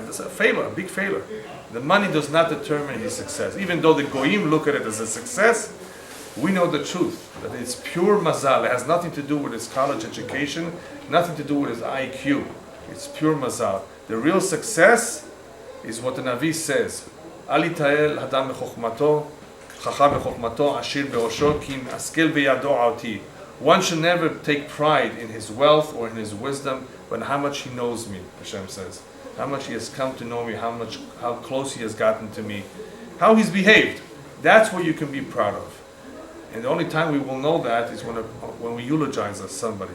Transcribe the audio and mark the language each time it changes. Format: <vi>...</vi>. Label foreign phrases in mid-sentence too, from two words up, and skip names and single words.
<en>That's a failure, a big failure. The money does not determine his success. Even though the goyim look at it as a success, we know the truth, that it's pure mazal. It has nothing to do with his college education, nothing to do with his IQ. It's pure mazal. The real success is what the Navi says.</en> <he>אל יתהלל האדם בחכמתו, חכם בחכמתו, עשיר בעשרו, כי אם השכל וידוע אותי.</he> <en>One should never take pride in his wealth or in his wisdom, but how much he knows me, Hashem says. How much he has come to know me, how close he has gotten to me, how he's behaved. That's what you can be proud of. And the only time we will know that is when we eulogize somebody.</en>